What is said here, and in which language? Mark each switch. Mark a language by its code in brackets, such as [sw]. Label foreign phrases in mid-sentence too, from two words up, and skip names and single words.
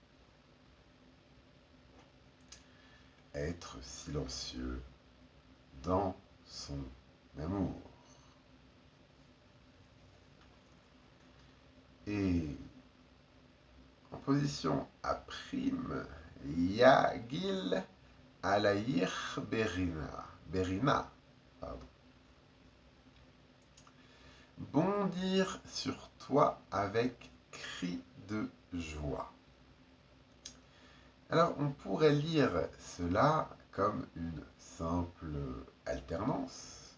[fr] Être silencieux dans son amour. Et en position A', [he] יגיל עליך ברנה. Berina, [fr] pardon. Bondir sur toi avec cri de joie. Alors on pourrait lire cela comme une simple alternance.